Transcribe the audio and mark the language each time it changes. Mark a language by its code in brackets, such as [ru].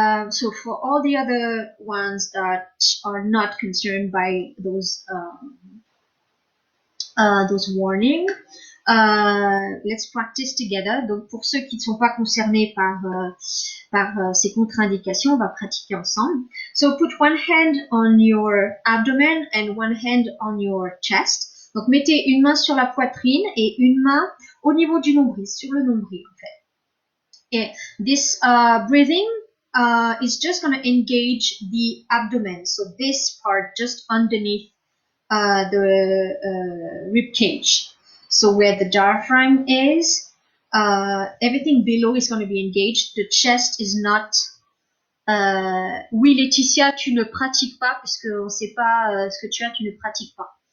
[en] So for all the other ones that are not concerned by those warnings, let's practice together. [fr] Donc pour ceux qui ne sont pas concernés par ces contre-indications, on va pratiquer ensemble. [en] So put one hand on your abdomen and one hand on your chest. [fr] Donc mettez une main sur la poitrine et une main au niveau du nombril, sur le nombril en fait. [en] Et this breathing is just going to engage the abdomen, so this part just underneath the rib cage. So where the diaphragm is, everything below is going to be engaged. The chest is not. [fr] Oui, Laetitia, tu ne pratiques pas parce qu'on ne sait pas ce que tu as, tu ne pratiques pas.